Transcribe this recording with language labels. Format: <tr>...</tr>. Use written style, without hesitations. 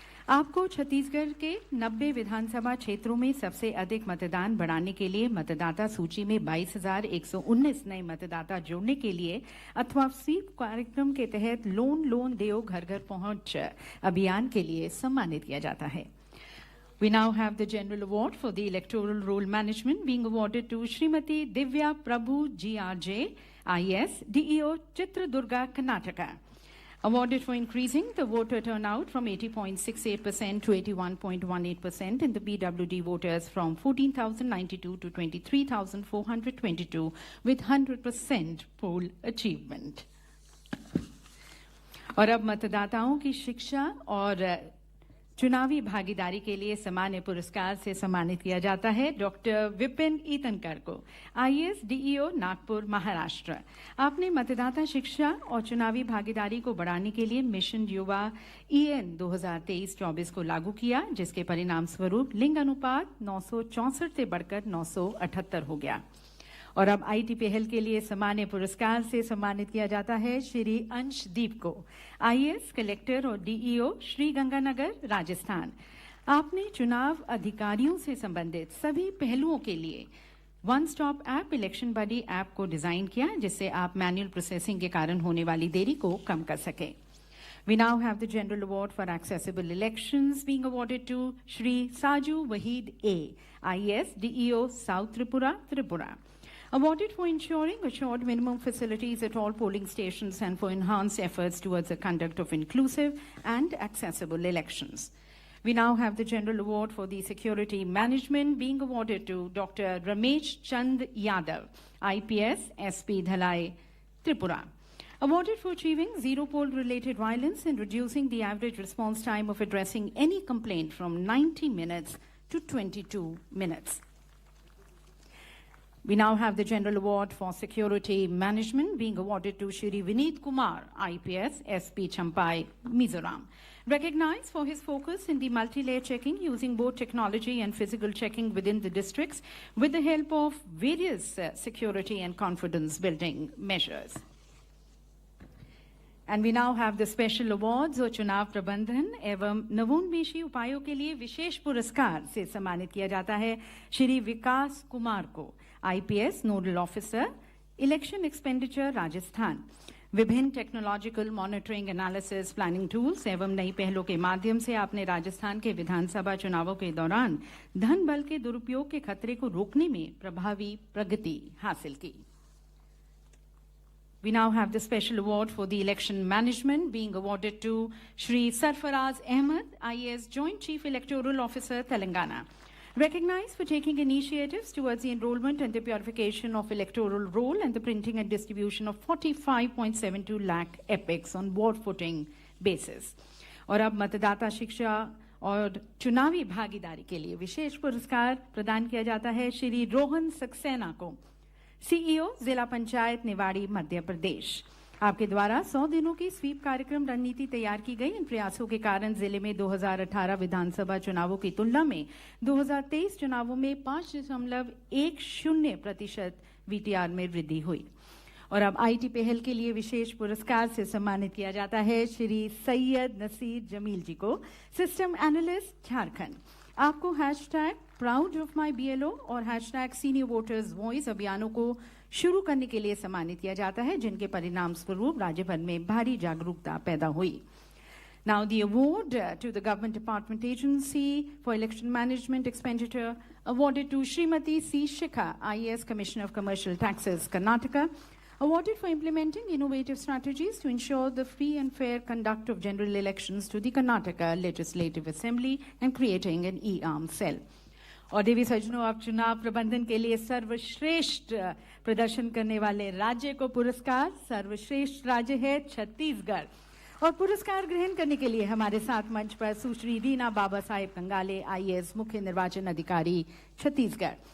<hi>आपको छत्तीसगढ़ के 90 विधानसभा क्षेत्रों में सबसे अधिक मतदान बढ़ाने के लिए मतदाता सूची में 22,119 नए मतदाता जोड़ने के लिए अथवा स्वीप कार्यक्रम के तहत लोन देओ घर घर पहुंच अभियान के लिए सम्मानित किया जाता है।</hi> <en>We now have the General Award for the Electoral Roll Management being awarded to Srimati Divya Prabhu GRJ, IS, DEO, Chitradurga, Karnataka. Awarded for increasing the voter turnout from 80.68% to 81.18% in the PWD voters from 14,092 to 23,422 with 100% poll achievement.</en> <hi>और अब मतदाताओं की शिक्षा और चुनावी भागीदारी के लिए सामान्य पुरस्कार से सम्मानित किया जाता है डॉक्टर विपिन ईतनकर को, आईएएस डीईओ, नागपुर, महाराष्ट्र। आपने मतदाता शिक्षा और चुनावी भागीदारी को बढ़ाने के लिए मिशन युवा EN 2023-24 को लागू किया, जिसके परिणाम स्वरूप लिंग अनुपात 964 से बढ़कर 978 हो गया। और अब आईटी पहल के लिए सामान्य पुरस्कार से सम्मानित किया जाता है श्री अंशदीप को, आईएएस कलेक्टर और डीईओ, श्री गंगानगर, राजस्थान। आपने चुनाव अधिकारियों से संबंधित सभी पहलुओं के लिए वन स्टॉप ऐप इलेक्शन बडी ऐप को डिजाइन किया, जिससे आप मैनुअल प्रोसेसिंग के कारण होने वाली देरी को कम कर सके।</hi> <en>We now have the General Award for Accessible Elections being awarded to Shri Saju Wahid A, IAS, DEO, South Tripura, Tripura. Awarded for ensuring assured minimum facilities at all polling stations and for enhanced efforts towards the conduct of inclusive and accessible elections. We now have the General Award for the Security Management being awarded to Dr. Ramesh Chand Yadav, IPS, SP Dhalai, Tripura. Awarded for achieving zero poll-related violence and reducing the average response time of addressing any complaint from 90 minutes to 22 minutes. We now have the General Award for Security Management being awarded to Shri Vineet Kumar, IPS, SP Champai, Mizoram. Recognized for his focus in the multi-layer checking using both technology and physical checking within the districts with the help of various security and confidence building measures. And we now have the special awards</en> <hi>और चुनाव प्रबंधन एवं नवोन्मेषी उपायों के लिए विशेष पुरस्कार से सम्मानित किया जाता है श्री विकास कुमार को, IPS nodal officer, election expenditure Rajasthan. विभिन्न technological monitoring analysis planning tools एवं नई पहलों के माध्यम से आपने राजस्थान के विधानसभा चुनावों के दौरान धन बल के दुरुपयोग के खतरे को रोकने में प्रभावी प्रगति हासिल की।</hi> <en>We now have the special award for the election management being awarded to Shri Sarfaraz Ahmed, IAS Joint Chief Electoral Officer, Telangana. Recognized for taking initiatives towards the enrollment and the purification of electoral roll and the printing and distribution of 45.72 lakh epics on ward footing basis.</en> <hi>और अब मतदाता शिक्षा और चुनावी भागीदारी के लिए विशेष पुरस्कार प्रदान किया जाता है श्री रोहन सक्सेना को, CEO जिला पंचायत निवाड़ी मध्य प्रदेश। आपके द्वारा 100 दिनों की स्वीप कार्यक्रम रणनीति तैयार की गई। इन प्रयासों के कारण जिले में 2018 विधानसभा चुनावों की तुलना में 2023 चुनावों में 5.10% VTR में वृद्धि हुई। और अब IT पहल के लिए विशेष पुरस्कार से सम्मानित किया जाता है श्री सैयद नसीर जमील जी को, सिस्टम एनालिस्ट झारखंड। आपको #Proud of my BLO और #Senior Voters Voice अभियानों को शुरू करने के लिए सम्मानित किया जाता है, जिनके परिणाम स्वरूप राज्य भर में भारी जागरूकता पैदा हुई।</hi> <en>Now the award to the Government Department Agency for Election Management Expenditure awarded to Srimati C. Shikha, IAS Commissioner of Commercial Taxes, Karnataka, awarded for implementing innovative strategies to ensure the free and fair conduct of general elections to the Karnataka Legislative Assembly and creating an e-arm cell.</en> <hi>और देवी सज्जनों, अब चुनाव प्रबंधन के लिए सर्वश्रेष्ठ प्रदर्शन करने वाले राज्य को पुरस्कार। सर्वश्रेष्ठ राज्य है छत्तीसगढ़। और पुरस्कार ग्रहण करने के लिए हमारे साथ मंच पर सुश्री रीना बाबा साहेब कंगाले, IAS मुख्य निर्वाचन अधिकारी छत्तीसगढ़।</hi>